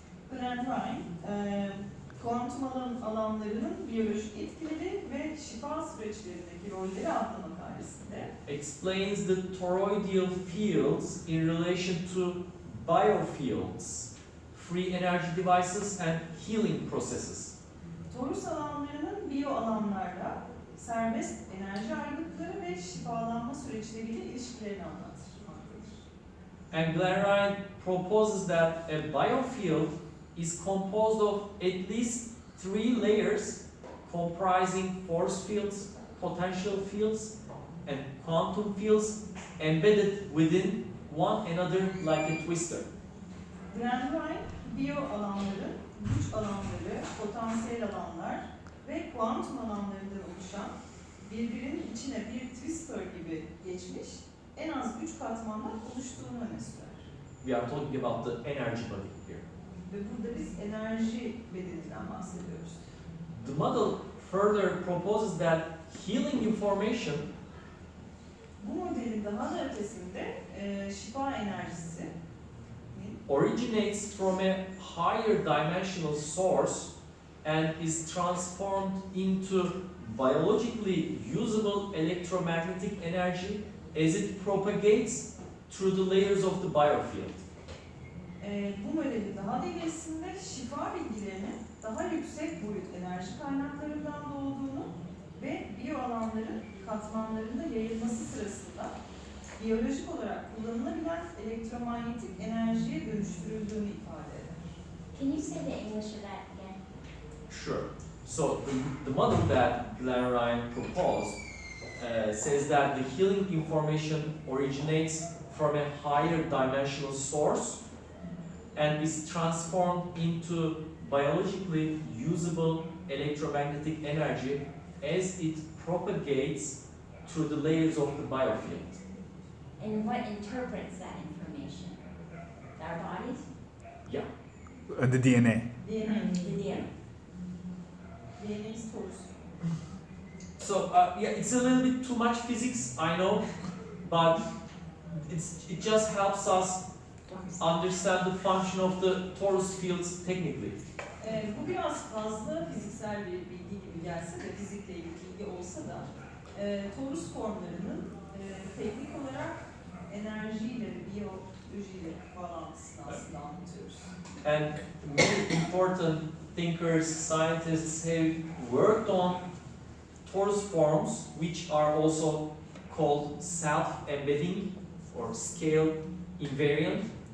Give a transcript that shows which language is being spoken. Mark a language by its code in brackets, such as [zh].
[tr] Glenn Ryan, kuantum alanlarının biyolojik etkileri ve şifa süreçlerindeki rolleri adlı makalesinde [en] explains the toroidal fields in relation to biofields, free energy devices, and healing processes. [tr] torus alanlarının biyo alanlarla serbest enerji aygıtları ve şifalanma süreçleriyle ilişkilerini anlatmaktadır. [en] And Glenn Ryan proposes that a biofield is composed of at least 3 layers comprising force fields, potential fields, and quantum fields embedded within one another like a twister. [tr] Glenn Ryan, biyo alanları, güç alanları, potansiyel alanlar ve kuantum alanlarından oluşan birbirinin içine bir twister gibi geçmiş en az 3 katmandan oluştuğunu öne sürer. [en] we are talking about the energy body here. [tr] Ve burada biz enerji bedeninden bahsediyoruz. [en] The model further proposes that healing information [tr] Bu modelin daha da ötesinde şifa enerjisi [en] originates from a higher dimensional source and is transformed into biologically usable electromagnetic energy as it propagates through the layers of the biofield. [tr] Bu modelin daha da ilerisinde şifa bilgilerinin daha yüksek boyut enerji kaynaklarından doğduğunu ve biyo alanların katmanlarında yayılması sırasında biyolojik olarak kullanılabilen elektromanyetik enerjiye dönüştürüldüğünü ifade eder. [en] Can you say the English of that again? Sure. So the model that Glenn Ryan proposed says that the healing information originates from a higher dimensional source and is transformed into biologically usable electromagnetic energy as it propagates through the layers of the biofield. And what interprets that information? Our bodies? Yeah. The DNA. DNA. The DNA. DNA's Torus. So yeah, it's a little bit too much physics, I know, but it just helps us understand the function of the torus fields technically. [tr] Bu biraz fazla fiziksel bir bilgi gibi gelse de, fizikle ilgili bilgi olsa da torus formlarının teknik olarak enerjiyle ve biyolojiyle bağlantısını aslında anlatıyoruz. [en] And many important thinkers, scientists have worked on torus forms, which are also called self-embedding or scale invariant.